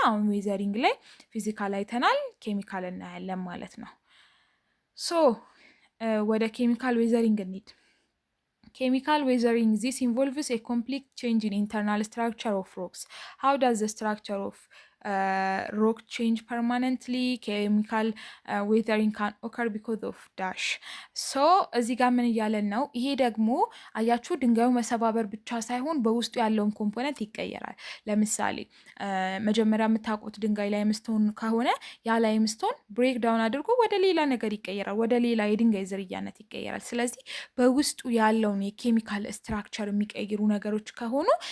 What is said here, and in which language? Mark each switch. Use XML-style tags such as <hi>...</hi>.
<am>አሁን ዌዘሪንግ ላይ ፊዚካል አይተናል፣ ኬሚካል እናያለን ማለት ነው። ሶ ወደ ኬሚካል ዌዘሪንግ እንሂድ። ኬሚካል ዌዘሪንግ</am> <en>this involves a complete change in internal structure of rocks. How does the structure of rock change permanently? Chemical weathering can occur because of dash.</en> <am>So እዚህ ጋር ምን እያለን ነው? ይሄ ደግሞ አያችሁ ድንጋዩ መሰባበር ብቻ ሳይሆን በውስጡ ያለውን ኮምፖነንት ይቀየራል። ለምሳሌ መጀመሪያ የምታውቁት ድንጋይ ላይምስቶን ከሆነ ያ ላይምስቶን ብሬክ ዳውን አድርጎ ወደ ሌላ ነገር ይቀየራል፣ ወደ ሌላ የድንጋይ ዝርያነት ይቀየራል። ስለዚህ በውስጡ ያለውን የኬሚካል ስትራክቸር የሚቀይሩ ነገሮች ከሆኑ</am>